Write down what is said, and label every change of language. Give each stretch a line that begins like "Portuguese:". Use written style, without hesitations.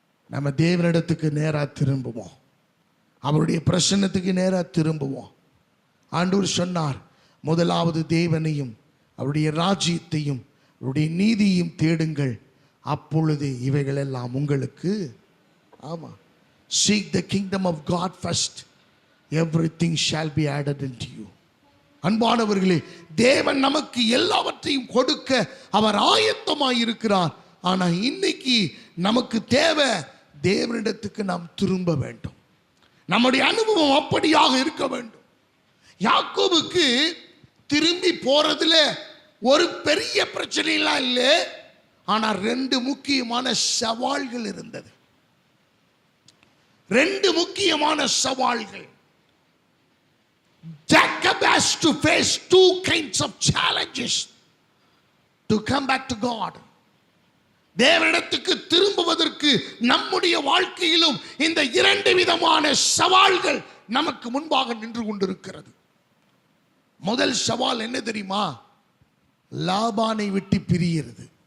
Tamil: நம்ம தேவனிடத்துக்கு நேராக திரும்புவோம், அவருடைய பிரசன்னத்துக்கு நேராக திரும்புவோம். ஆண்டவர் சொன்னார், முதலாவது தேவனையும் அவருடைய ராஜ்யத்தையும் அவருடைய நீதியையும் தேடுங்கள், அப்பொழுது இவைகள் எல்லாம் உங்களுக்கு.
English: ஆமா, seek the kingdom of God first, everything shall be added unto you.
Tamil: அன்பானவர்களே, தேவன் நமக்கு எல்லாவற்றையும் கொடுக்க அவர் ஆயத்தமாய் இருக்கிறார். ஆனா இன்னைக்கு நமக்கு தேவை, தேவனிடத்துக்கு நாம் திரும்ப வேண்டும். நம்முடைய அனுபவம் அப்படியாக இருக்க வேண்டும். யாக்கோபுக்கு திரும்பி போறதுல ஒரு பெரிய பிரச்சனைலாம் இல்லை, ஆனா 2 முக்கியமான சவால்கள் இருந்தது. 2 முக்கியமான சவால்கள்.
English: Jacob has to face 2 kinds of challenges to come back to God.
Tamil: தேவனிடத்துக்கு திரும்புவதற்கு நம்முடைய வாழ்க்கையிலும் இந்த 2 விதமான சவால்கள் நமக்கு முன்பாக நின்று கொண்டிருக்கிறது. முதல் சவால் என்ன தெரியுமா? லாபானை விட்டு பிரிகிறது.